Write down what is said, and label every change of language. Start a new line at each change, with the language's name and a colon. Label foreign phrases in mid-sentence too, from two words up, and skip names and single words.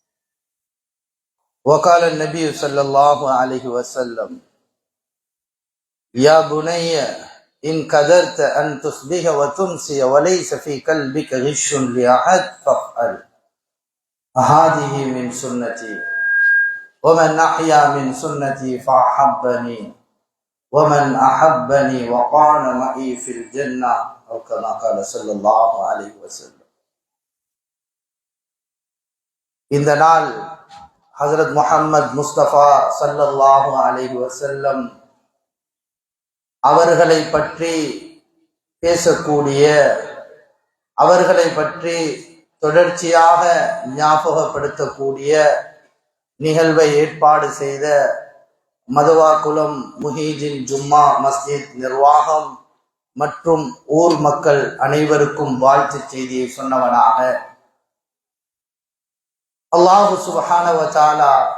Arabic: وقال النبي صلى الله عليه وسلم يا بني إن قدرت أن تصبح وتمسي وليس في قلبك غش لأحد فافعل هذه من سنتي ومن أحيا من سنتي فأحبني ومن أحبني وقال معي في الجنة أو كما قال صلى الله عليه وسلم.
Tamil: இந்த நாள் ஹஜ்ரத் முஹம்மது முஸ்தபா
Arabic: صلى الله عليه وسلم
Tamil: அவர்களை பற்றி பேசக்கூடிய, அவர்களை பற்றி தொடர்ச்சியாக ஞாபகப்படுத்தக்கூடிய நிகழ்வை ஏற்பாடு செய்த மதுவாக்குளம் முஹைதீன் ஜும்மா மஸ்ஜித் நிர்வாகம் மற்றும் ஊர் மக்கள் அனைவருக்கும் வாழ்த்து செய்தியை சொன்னவனாக
Arabic: الله سبحانه وتعالى